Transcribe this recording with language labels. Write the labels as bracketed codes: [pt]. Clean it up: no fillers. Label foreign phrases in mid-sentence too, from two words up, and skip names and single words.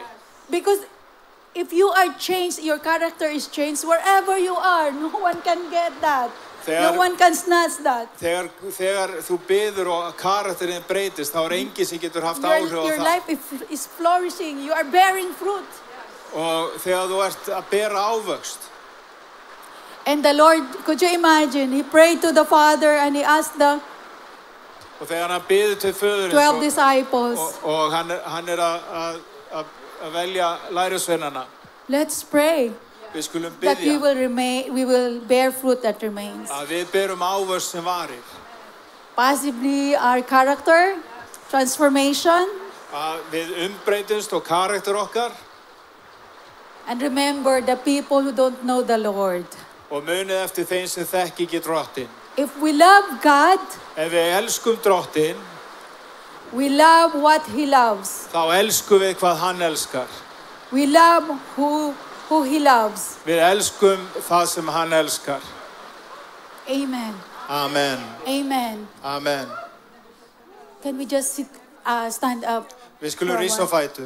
[en] Because if you are changed, your character is changed wherever you are. No one can get that. No one can snatch that. [is] Þegar þú biður og karakterinn breytist, þá enginn sem getur haft áhrif á [en] Your [is] það. [en] life is flourishing. You are bearing fruit. [is] Og þegar þú ert að bera ávöxt. [en] And the Lord, could you imagine? He prayed to the Father and he asked the [is] Og þegar hann biður til 12 föðurins [en] disciples, [is] og hann að velja lærisveinana. [en] let's pray [is] Við skulum [en] that [is] biðja [en] we will bear fruit that remains. [is] að við berum ávöxt sem varir. [en] Possibly our character, transformation, [is] Að við umbreytumst og karakter okkar [en] and remember the people who don't know the Lord. [is] og munið eftir þeim sem þekki ekki Drottinn. [en] If we love God, [is] Ef við elskum Drottinn, [en] we love what He loves. [is] þá elskum við hvað hann elskar. [en] We love who He loves. [is] Við elskum það sem hann elskar. [en] Amen. Amen. Amen. Amen. Can we just stand up? [is] Við skulum rísa á fætur.